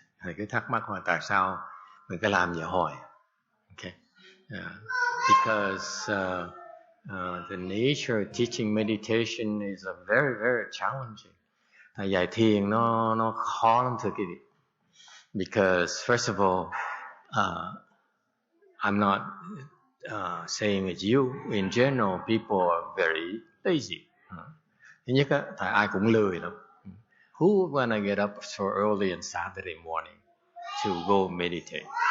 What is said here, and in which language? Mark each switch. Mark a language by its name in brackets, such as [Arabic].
[Vietnamese] Thầy cứ thắc mắc là tại sao mình cứ làm vậy hoài? [English] Okay, because the nature of teaching meditation is a very, very challenging. [Vietnamese] Dạy thiền nó khó lắm thưa quý vị. [English] Because first of all, I'm not saying it's you. In general, people are very lazy. [Vietnamese] Thứ nhất á, tại ai cũng lười lắm. [English] Who wanna get up so early on Saturday morning to go meditate?